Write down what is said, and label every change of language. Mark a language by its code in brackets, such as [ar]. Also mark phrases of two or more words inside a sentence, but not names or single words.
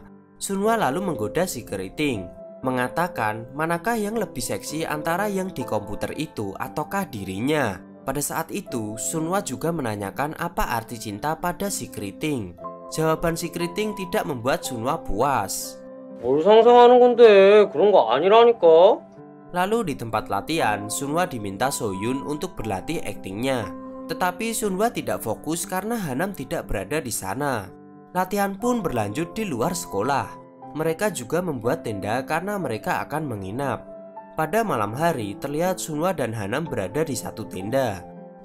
[id] Sunwa lalu menggoda si keriting, mengatakan manakah yang lebih seksi antara yang di komputer itu ataukah dirinya. Pada saat itu, Sunwa juga menanyakan apa arti cinta pada si keriting. Jawaban si keriting tidak membuat Sunwa puas. [ko] 뭘 상상하는 건데 그런 거 아니라니까. [id] Lalu di tempat latihan, Sunwa diminta Soyun untuk berlatih aktingnya. Tetapi Sunwa tidak fokus karena Hanam tidak berada di sana. Latihan pun berlanjut di luar sekolah. Mereka juga membuat tenda karena mereka akan menginap. Pada malam hari, terlihat Sunwa dan Hanam berada di satu tenda.